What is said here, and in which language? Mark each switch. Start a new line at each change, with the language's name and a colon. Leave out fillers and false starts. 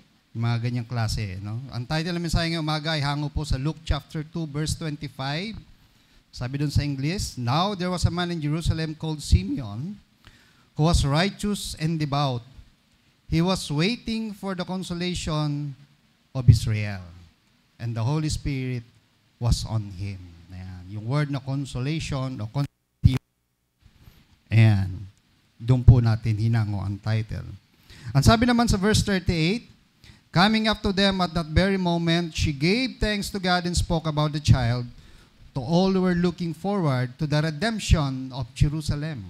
Filipino: Mga ganyang klase, Ang title ng mensahe ngayong umaga ay hango po sa Luke chapter 2 verse 25. Sabi doon sa English,
English: "Now there was a man in Jerusalem called Simeon, who was righteous and devout. He was waiting for the consolation of Israel, and the Holy Spirit was on him."
Filipino: Ayan. Yung word na consolation o consolation, ayan. Doon po natin hinango ang title. Ang sabi naman sa verse 38,
English: "Coming up to them at that very moment, she gave thanks to God and spoke about the child to all who were looking forward to the redemption of Jerusalem."